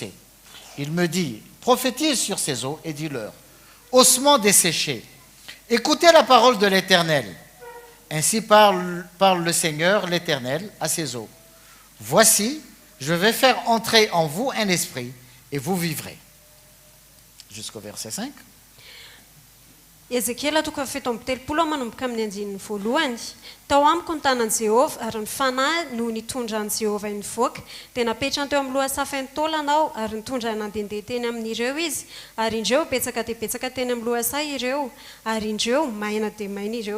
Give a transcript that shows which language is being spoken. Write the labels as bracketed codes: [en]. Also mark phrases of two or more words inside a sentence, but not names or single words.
[fr] » Il me dit, « Prophétise sur ces eaux et dis-leur, ossements desséchés, écoutez la parole de l'Éternel. Ainsi parle le Seigneur, l'Éternel, à ces eaux. Voici, je vais faire entrer en vous un esprit, et vous vivrez. » Jusqu'au verset 5. [mg] Ezekiela toko fafito amby telopolo manomboka amin'ny andinin'ny voalohany. Tao amiko ny tanan'i Jehovah ary ny fanahy no nitondran'i Jehovah nivoaka dia napetrany teo amin'ny loha safiny taolanao ary nitondra nandehandeha teny amin'ireo izy ary indreo betsaka dia betsaka teny amin'ny loha say ireo ary indreo maina dia maina ireo.